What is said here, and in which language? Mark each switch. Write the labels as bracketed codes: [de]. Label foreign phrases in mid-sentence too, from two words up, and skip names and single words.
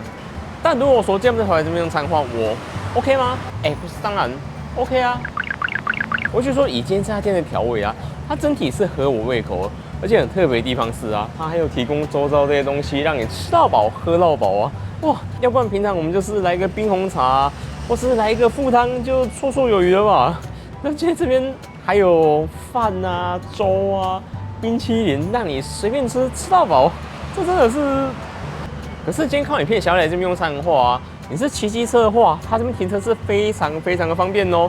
[zh] 但如果說今天不是回來這邊用餐的話，我 OK 嗎？不是，當然 OK 啊。我就說以今天這家店的調味啊，它整體是合我胃口的，而且很特別的地方是啊，它還有提供周遭這些東西，讓你吃到飽、喝到飽啊。哇，要不然平常我們就是來一個冰紅茶，或是來一個附湯，就綽綽有餘了吧？那今天這邊還有飯啊、粥啊、冰淇淋，讓你隨便吃，吃到飽，這真的是。可是今天靠影片想要來這邊用餐的話啊，你是騎機車的話，它這邊停車是非常的方便哦。